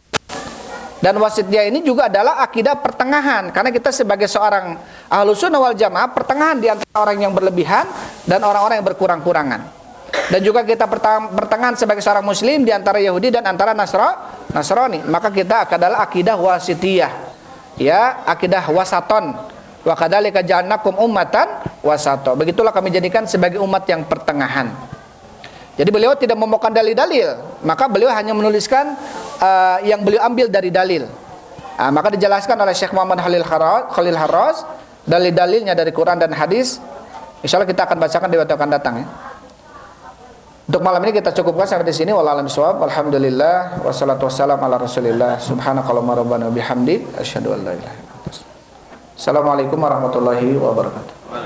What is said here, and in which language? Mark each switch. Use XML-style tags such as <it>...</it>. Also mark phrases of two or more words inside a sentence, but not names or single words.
<id>Dan wasitiyah ini juga adalah akidah pertengahan, karena kita sebagai seorang Ahlus Sunnah wal Jamaah pertengahan di antara orang yang berlebihan dan orang-orang yang berkurang-kurangan. Dan juga kita pertengahan sebagai seorang muslim di antara Yahudi dan antara Nasrani. Maka kita adalah akidah wasitiyah. Ya, akidah wasaton.</id> <ar>وكذلك جعلناكم أمة وسطا.</ar> <id>Begitulah kami jadikan sebagai umat yang pertengahan. Jadi beliau tidak membawakan dalil-dalil, maka beliau hanya menuliskan yang beliau ambil dari dalil. Maka dijelaskan oleh Syekh Muhammad Khalil Harras dalil-dalilnya dari Quran dan hadis.</id> <ar>إن شاء الله</ar> <id>kita akan bacakan di waktu akan datang ya. Untuk malam ini kita cukupkan sampai di sini.</id> <ar>والله أعلم بالصواب. الحمد لله والصلاة والسلام على رسول الله سبحانك اللهم ربنا وبحمدك أشهد أن لا إله إلا أنت. السلام عليكم ورحمة الله وبركاته.</ar>